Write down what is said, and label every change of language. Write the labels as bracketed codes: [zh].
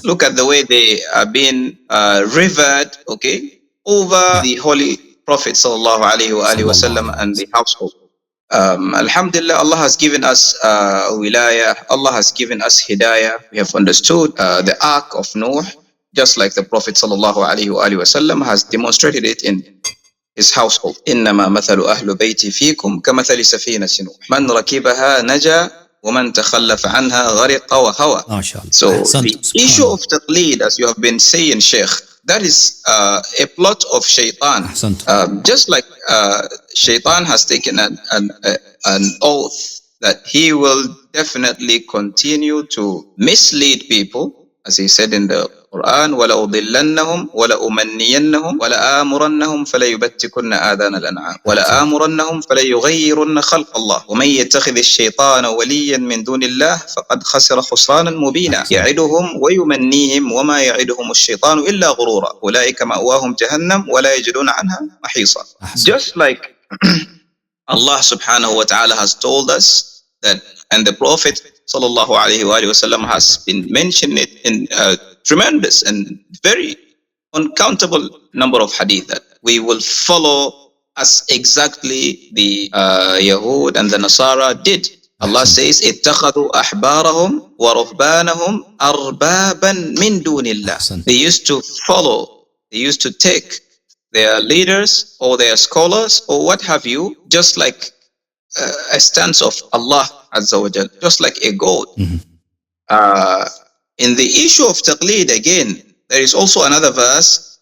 [en] look at the way they are being revered, okay, over the Holy Prophet sallallahu alaihi wasallam and the household. Alhamdulillah, Allah has given us wilayah, Allah has given us hidayah. We have understood the arc of Noah, just like the Prophet sallallahu alaihi wasallam has demonstrated it in his household. [ar] إنما مثل أهل بيتي فيكم كمثل سفينة نوح من ركبها نجا ومن تخلف عنها غرق وهوى. [en] So the issue of taqleed, as you have been saying, Sheikh, that is a plot of shaitan. Just like shaitan has taken an oath that he will definitely continue to mislead people, as he said in the Quran, [ar] وَلَأُضِلَّنَّهُمْ وَلَأُمَنِّيَنَّهُمْ وَلَآمُرَنَّهُمْ فَلَيُبَتِّكُنَّ آذَانَ الْأَنْعَامِ وَلَآمُرَنَّهُمْ فَلَيُغَيِّرُنَّ خَلْقَ اللَّهِ وَمَنْ يَتَّخِذِ الشَّيْطَانَ وَلِيًّا مِنْ دُونِ اللَّهِ فَقَدْ خَسِرَ خُسْرَانًا مُبِينًا يَعِدُهُمْ وَيُمَنِّيهِمْ وَمَا يَعِدُهُمُ الشَّيْطَانُ إِلَّا غُرُورًا أُولَئِكَ مَأْوَاهُمْ جَهَنَّمُ وَلَا يَجِدُونَ عَنْهَا مَحِيصًا. [en] Just like Allah subhanahu wa ta'ala has told us that, and the Prophet sallallahu alaihi wasallam has been mentioning it in tremendous and very uncountable number of hadith, that we will follow as exactly the Yahud and the Nasara did. Allah says, [ar] اتخذوا أحبارهم ورهبانهم أربابا من دون الله. [en] They used to follow, they used to take their leaders or their scholars or what have you, just like a stance of Allah Azza wa Jal, just like a god. In the issue of taqleed, again, there is also another verse.